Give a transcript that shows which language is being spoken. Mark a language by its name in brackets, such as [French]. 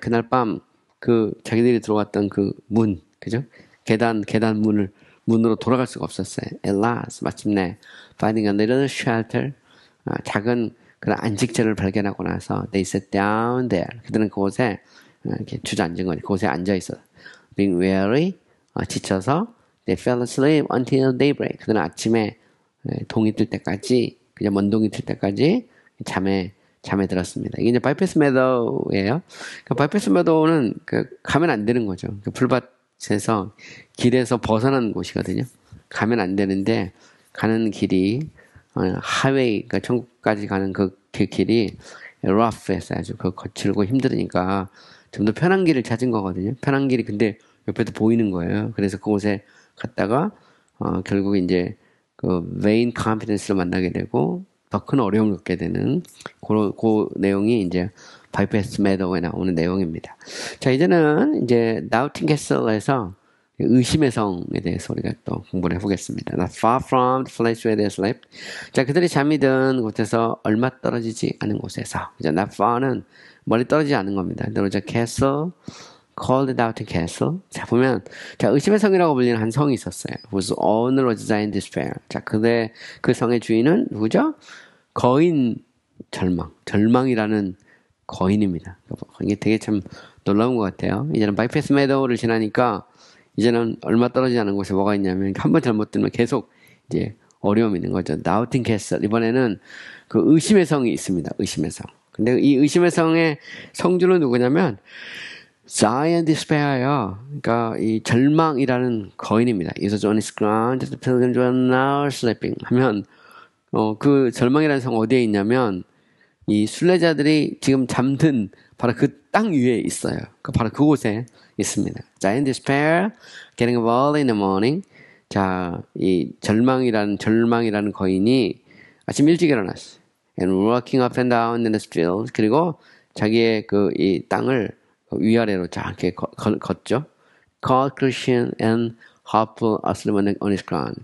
[Korean] 그날 밤 그 자기들이 들어갔던 그 문, 그죠? 계단 문으로 돌아갈 수가 없었어요. [English] At last, [Korean] 마침내 [English] finding a little shelter, [Korean] 작은 그런 안식처를 발견하고 나서 [English] they sat down there. [Korean] 그들은 그곳에 이렇게 주저앉은 거지. 그곳에 앉아 있어. [English] Being weary, [Korean] 지쳐서 [English] they fell asleep until daybreak. [Korean] 그들은 아침에 동이 뜰 때까지, 그냥 먼 동이 뜰 때까지 잠에 들었습니다. 이게 이제 바이패스 매도예요. 그 바이패스 매도는 가면 안 되는 거죠. 그 풀밭에서 길에서 벗어난 곳이거든요. 가면 안 되는데 가는 길이 하웨이, 그러니까 천국까지 가는 그 길이 rough했어요. 아주 거칠고 힘들으니까 좀 더 편한 길을 찾은 거거든요. 편한 길이 근데 옆에도 보이는 거예요. 그래서 그곳에 갔다가 결국 이제 그 vain confidence를 만나게 되고 더 큰 어려움을 겪게 되는 그 내용이 이제 바이패스 매도에 나오는 내용입니다. 자, 이제는 이제 나우팅캐슬에서 의심의 성에 대해서 우리가 또 공부를 해보겠습니다. [English] Not far from the place where they slept. [Korean] 자, 그들이 잠이 든 곳에서 얼마 떨어지지 않은 곳에서. 이제 not far는 멀리 떨어지지 않은 겁니다. [English] There was a castle called Doubting Castle. [Korean] 자, 보면, 자, 의심의 성이라고 불리는 한 성이 있었어요. [English] whose owner was in despair. [Korean] 자, 그 성의 주인은 누구죠? 거인 절망이라는 거인입니다. 이게 되게 참 놀라운 것 같아요. 이제는 바이패스 매도를 지나니까 이제는 얼마 떨어지지 않은 곳에 뭐가 있냐면 한 번 잘못 들면 계속 이제 어려움이 있는 거죠. 다우팅 캐슬. 이번에는 그 의심의 성이 있습니다. 의심의 성. 근데 이 의심의 성의 성주는 누구냐면 Zion Despair요. 그러니까 이 절망이라는 거인입니다. [English] It was on his ground that the pilgrims were now sleeping. [Korean] 하면 그 절망이라는 성 어디에 있냐면 이 순례자들이 지금 잠든 바로 그 땅 위에 있어요. 바로 그곳에 있습니다. [English] Zion Despair, getting up early in the morning. [Korean] 자, 이 절망이라는 거인이 아침 일찍 일어났어요. [English] And walking up and down in the streets. [Korean] 그리고 자기의 이 땅을 위아래로 쫙 이렇게 걷죠. [English] Called Christian and hopeful asleep on his ground.